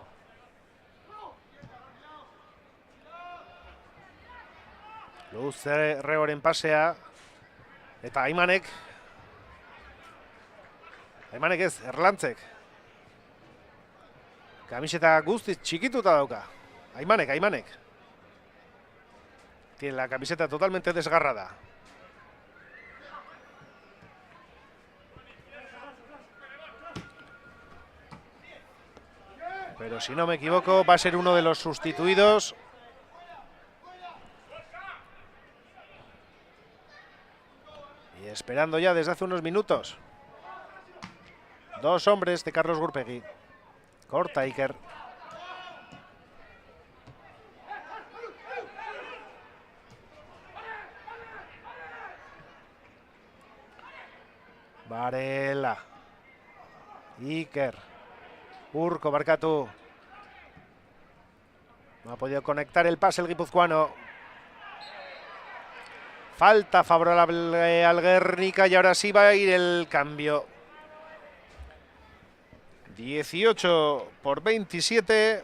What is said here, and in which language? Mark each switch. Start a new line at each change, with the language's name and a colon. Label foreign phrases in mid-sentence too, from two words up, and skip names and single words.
Basque: Luzerreoren pasea. Eta Aimanek ez, Erlantzek. Kamiseta guztiz txikituta dauka. Aimanek.
Spanish: Tiene la camiseta totalmente desgarrada. Pero si no me equivoco, va a ser uno de los sustituidos. Y esperando ya desde hace unos minutos. Dos hombres de Carlos Gurpegui. Corta Iker. Varela.
Basque: Iker. Urko barkatu.
Spanish: No ha podido conectar el pase el guipuzcoano. Falta favorable al Guernica y ahora sí va a ir el cambio. 18-27.